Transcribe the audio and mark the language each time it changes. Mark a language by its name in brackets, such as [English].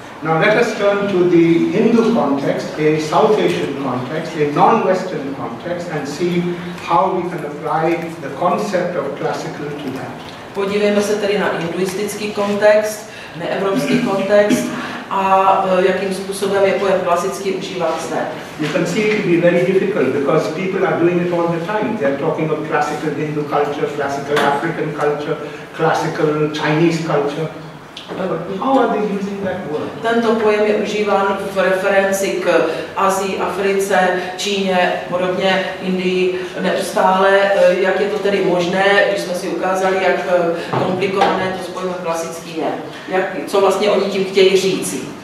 [English] Now let us turn to the Hindu context, a South Asian context, a non-Western context, and see how we can apply the concept of classical to that. [Czech] Podívejme se tedy na hinduistický kontext, neevropský kontext a jakým způsobem je pojem klasický užíván zde. [English] You can see it can be very difficult because people are doing it all the time. They are talking of classical Hindu culture, classical African culture, classical Chinese culture. How are they using that word? [Czech] Tento pojem je užíván v referenci k Asii, Africe, Číně, podobně, Indii neustále. Jak je to tedy možné, když jsme si ukázali, jak komplikované to s pojmem klasický je? Co vlastně oni tím chtějí říci?